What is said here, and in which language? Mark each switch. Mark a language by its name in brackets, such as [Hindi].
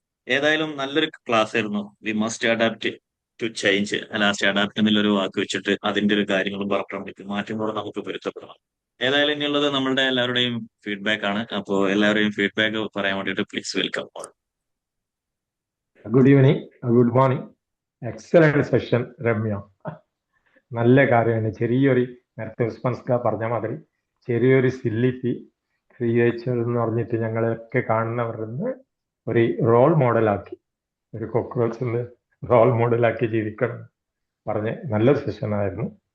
[Malayalam] ഏതായാലും നല്ലൊരു ക്ലാസ് ആയിരുന്നു. [English] We must adapt to change. [Malayalam] Last adapt എന്നുള്ളൊരു വാക്ക് വെച്ചിട്ട് അതിന്റെ ഒരു കാര്യങ്ങളും പറഞ്ഞിട്ട് മാറ്റങ്ങളോട് നമുക്ക് പൊരുത്തപ്പെടണം. ഏതായാലും ഇനിയുള്ളത് നമ്മളുടെ എല്ലാവരുടെയും ഫീഡ്ബാക്ക് ആണ്. അപ്പോൾ എല്ലാവരുടെയും ഫീഡ്ബാക്ക് പറയാൻ വേണ്ടിയിട്ട് [English] Please welcome all. Good evening, good morning. Excellent session, Ramya. [Malayalam] നല്ല കാര്യമാണ്. ചെറിയൊരു നേരത്തെ ഉസ്മാൻസ്ക പറഞ്ഞ മാതിരി ചെറിയൊരു സില്ലിറ്റി ക്രിയേച്ചർ എന്ന് പറഞ്ഞിട്ട് ഞങ്ങളൊക്കെ കാണുന്നവരിന്ന് ഒരു റോൾ മോഡലാക്കി, ഒരു കോക്രോച്ച് റോൾ മോഡലാക്കി ജീവിക്കണം പറഞ്ഞ് നല്ലൊരു സെഷനായിരുന്നു.